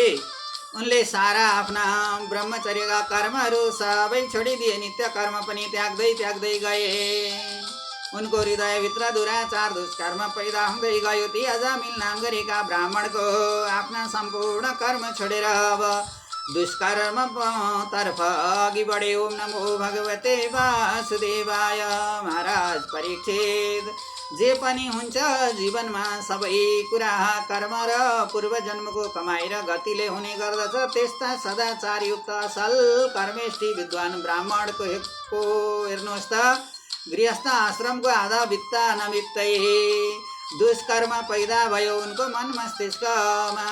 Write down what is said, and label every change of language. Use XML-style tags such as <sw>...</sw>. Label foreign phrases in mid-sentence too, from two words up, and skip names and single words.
<ne>उनले सारा आफ्ना ब्रह्मचर्यका कर्महरू सबै छोडिदिए, नित्य कर्म पनि त्याग्दै गए। उनको हृदयभित्र दुराचार दुष्कर्म पैदा हुँदै गयो। ती अजामिल नाम गरेका ब्राह्मणको आफ्ना सम्पूर्ण कर्म छोडेर अब दुष्कर्म तर्फ अघि बढे।</ne> <sa>ओम नमो भगवते वासुदेवाय।</sa> <ne>महाराज परीक्षित, जे पनि हुन्छ जीवनमा सबै कुरा कर्म र पूर्वजन्मको कमाइ र गतिले हुने गर्दछ। त्यस्ता सदाचारयुक्त असल कर्मेष्ठी विद्वान ब्राह्मणको हेर्नुहोस् त, गृहस्थ आश्रमको आधा भित्ता नबित्दै दुष्कर्म पैदा भयो उनको मन मस्तिष्कमा।</ne>